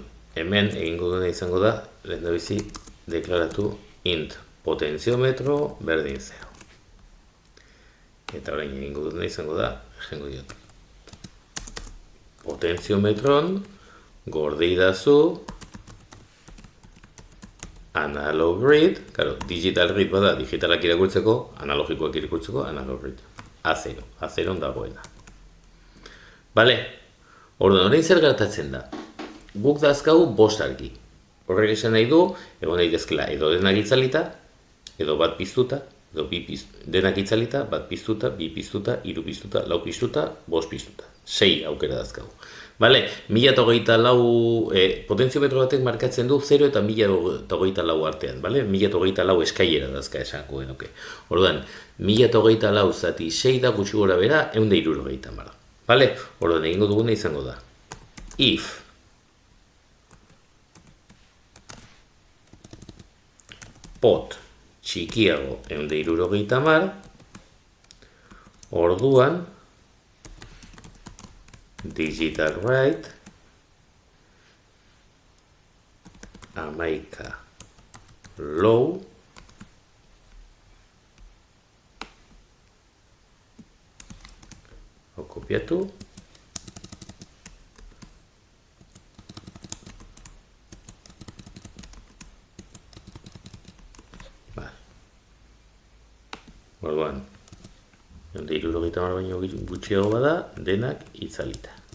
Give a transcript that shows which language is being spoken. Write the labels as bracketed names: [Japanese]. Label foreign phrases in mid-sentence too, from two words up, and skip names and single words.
[Basque] Hemen egingo duena izango da, lehendabizi deklaratu int potenziometro berdin 0. Eta orain egingo duena izango da, egingo diot. Potenziometron gorde idazu [English] analog read, [Basque] claro, [English] digital read [Basque] bada digitalak irakurtzeko, analogikoak irakurtzeko, [English] analog read. [Basque] A0, A0 dagoena. Bale, orduan orain zer gertatzen da? Guk dazkau 5 argi. Horrek esan nahi du, egon nahi dezkela edo denak itzalita, edo bat piztuta, edo denak itzalita, bat piztuta, bi piztuta, 3 piztuta, 4 piztuta, 5 piztuta. 6 aukera dazkagu. Bale, 1024 potenziometro batek markatzen du 0 eta 1024 artean, bale? 1024 eskailera dazka esango genuke. Orduan, 1024 zati 6 da gutxi gora bera 160. Bale? Orduan, egingo duguna izango da. If pot txikiago 160, orduan [English] digital right [Basque] 11 low kopiatu orduan 160 baino gutxiago bada denak itzalita.